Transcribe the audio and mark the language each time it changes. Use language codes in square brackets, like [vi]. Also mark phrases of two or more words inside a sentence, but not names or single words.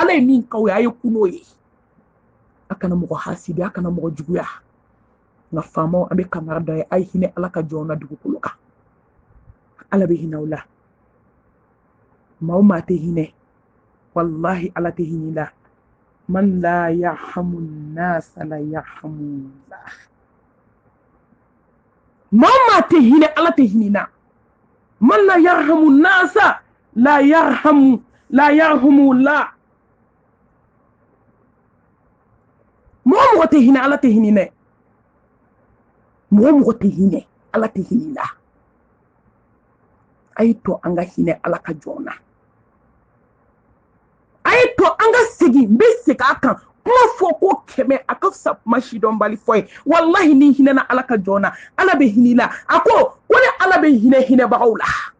[bm] Ala ye min k'aw ye a ye kun n'o ye. A kana mɔgɔ hasidi, a kana mɔgɔ juguya. Nka faamaw an bɛ kangari da ye a ye hinɛ Ala ka jɔnw na dugukolo kan. Ala bɛ hinɛ aw la. Maa o maa tɛ hinɛ. Wallahi Ala tɛ hinɛ i la. [ar] من لا يرحم الناس لا يرحم الله. [bm] Maa o maa tɛ hinɛ Ala tɛ hinɛ i la. [ar] من لا يرحم الناس لا يرحم الله. [bm] Mɔgɔ tɛ hinɛ Ala tɛ hinɛ dɛ. Mɔgɔ tɛ hinɛ ala tɛ hinɛ la a ye to an ka hinɛ ala ka jɔn na a ye to an ka segin n bɛ segin a kan kuma fɔ ko kɛmɛ a ka fisa kuma sidɔnbali fɔ ye walahi ni hinɛna ala ka jɔn na ala bɛ hinɛ la a ko ni ala bɛ hinɛbagaw la